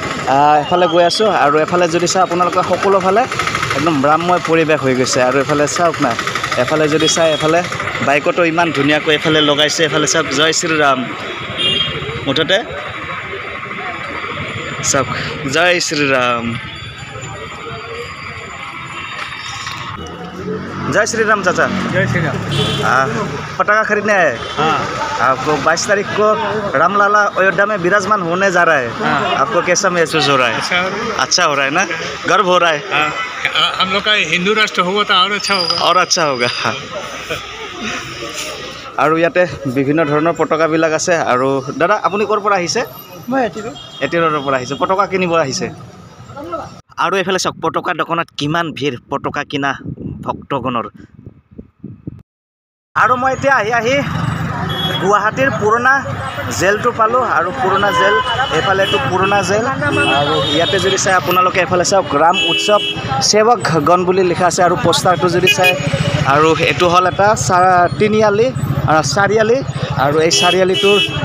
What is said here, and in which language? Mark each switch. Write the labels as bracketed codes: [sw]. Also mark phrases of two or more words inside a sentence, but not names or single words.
[as] এফালে গৈ আছোঁ আৰু এফালে যদি চাই আপোনালোকে সকলো ফালে একদম ৰামময় পৰিৱেশ হৈ গৈছে। আৰু এফালে চাওক না, এফালে যদি চাই এফালে বাইকতো ইমান ধুনীয়াকৈ এফালে লগাইছে। এফালে চাওক জয় শ্ৰীৰাম। মুঠতে চাওক জয় শ্ৰীৰাম, [hi] जय श्री राम चाचा। जय श्री राम। पटाखा खरीदने आए? हाँ। आपको 22 तारीख को रामलला अयोध्या में विराजमान होने जा रहा है। हाँ। आपको कैसा महसूस हो रहा है? अच्छा हो रहा है ना? गर्व हो रहा है? हाँ। हम लोग का हिंदू राष्ट्र होगा तो और अच्छा होगा। और अच्छा होगा। [as] আৰু ইয়াতে বিভিন্ন ধৰণৰ পতাকাবিলাক আছে। আৰু দাদা আপুনি ক'ৰ পৰা আহিছে? মই এটিৰৰ পৰা আহিছে পতাকা কিনিব আহিছে আৰু এইফালে চাওক পতাকা দোকানত কিমান ভিৰ পতাকা কিনা ভক্তগণৰ আৰু মই এতিয়া আহি গুৱাহাটীৰ পুৰণা জেলটো পালোঁ আৰু পুৰণা জেল এইফালে এইটো পুৰণা জেল আৰু ইয়াতে যদি চাই আপোনালোকে এইফালে চাওক ৰাম উৎসৱ সেৱক গণ বুলি লিখা আছে আৰু পোষ্টাৰটো যদি চাই আৰু এইটো হ'ল এটা চাৰিআলি আৰু এই চাৰিআলিটোৰ